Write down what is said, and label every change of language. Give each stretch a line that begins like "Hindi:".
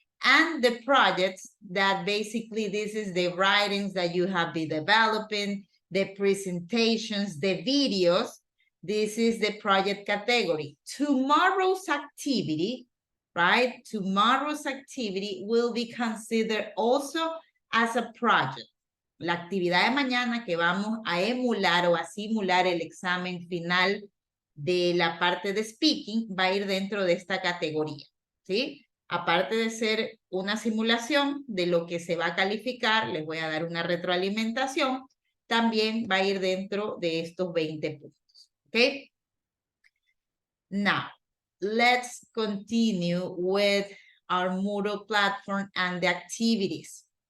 English: And the projects that basically this is the writings that you have been developing, the presentations, the videos. This is the project category. Tomorrow's activity, right? Tomorrow's activity will be considered also as a project.
Spanish: La actividad de mañana que vamos a emular o a simular el examen final de la parte de speaking va a ir dentro de esta categoría, ¿sí? Aparte de ser una simulación de lo que se va a calificar, les voy a dar una retroalimentación, también va a ir dentro de estos 20 puntos, ¿ok?
English: Now, let's continue with our Moodle platform and the activities.